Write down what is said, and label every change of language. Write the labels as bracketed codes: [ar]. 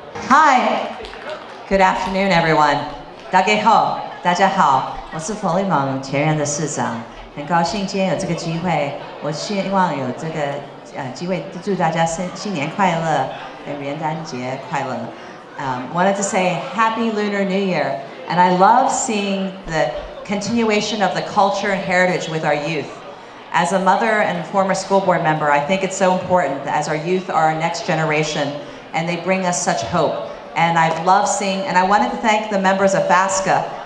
[en] Hi, good afternoon, everyone. [zh] 大家好，大家好，我是佛利蒙前任的市长，很高兴今天有这个机会。我希望有这个机会祝大家新年快乐，元旦节快乐。 [en] Wanted to say Happy Lunar New Year, and I love seeing the continuation of the culture and heritage with our youth. As a mother and former school board member, I think it's so important as our youth are our next generation, and they bring us such hope. And I've loved seeing, and I wanted to thank the members of FASCA.